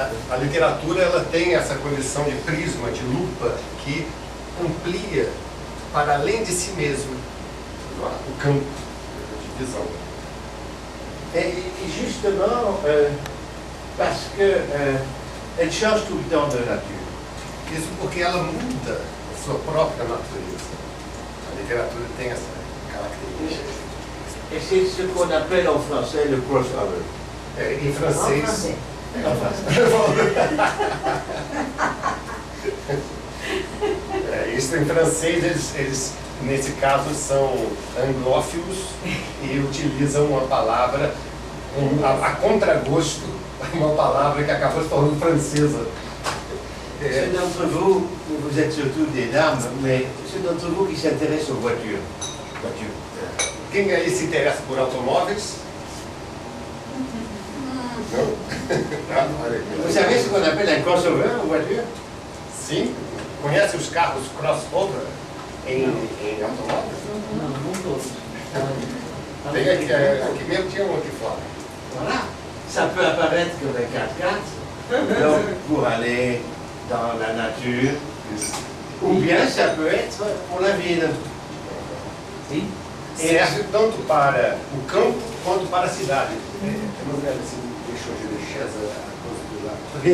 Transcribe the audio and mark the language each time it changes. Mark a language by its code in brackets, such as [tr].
[pt] A literatura ela tem essa condição de prisma, de lupa, que amplia para além de si mesmo o campo de visão. [fr] Et justement, parce qu'elle change tout le temps de nature. [pt] Isso porque ela muda a sua própria natureza. A literatura tem essa característica. [fr] Et c'est ce qu'on appelle en français le crossover. [pt] Em [fr] En [pt] francês. [fr] français. [pt] Isso em francês, eles, nesse caso, são anglófilos e utilizam uma palavra, a contragosto, uma palavra que acabou se tornando francesa. [fr] Ceux d'entre vous, vous êtes surtout des dames, mais ceux d'entre vous qui s'intéressent aux voitures. [pt] Quem aí se interessa por automóveis? Não? Ah, olha aqui. [fr] Vous savez ce qu'on appelle un crossover en voiture? [pt] Sim. Conhece os carros crossover em automóveis? Não, não todos. Tem aqui mesmo tinha um aqui fora. [fr] Voilà. Ça peut apparaître comme un 4x4, donc pour aller dans la nature, ou bien ça peut être pour la ville. [pt] Sim. Serve tanto para o campo quanto para a cidade. Eu não lembro se deixou de deixar a coisa do lado.